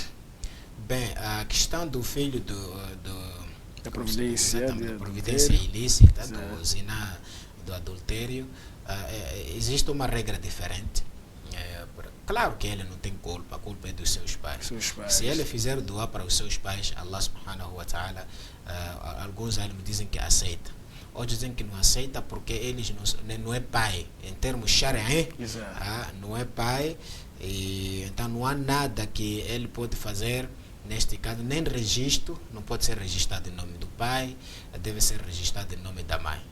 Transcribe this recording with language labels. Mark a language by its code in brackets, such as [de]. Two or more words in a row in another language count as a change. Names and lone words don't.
[pt] Bem, a questão do filho da providência ilícita, do zina, do adultério, existe uma regra diferente. Claro que ele não tem culpa, a culpa é dos seus pais. Pais. Se ele fizer doar para os seus pais, [ar] الله سبحانه وتعالى, [pt] alguns alunos dizem que aceita. Outros dizem que não aceita porque eles não é pai. Em termos shari'i, não é pai. E então não há nada que ele pode fazer. Neste caso, nem registro, não pode ser registrado em nome do pai, deve ser registrado em nome da mãe.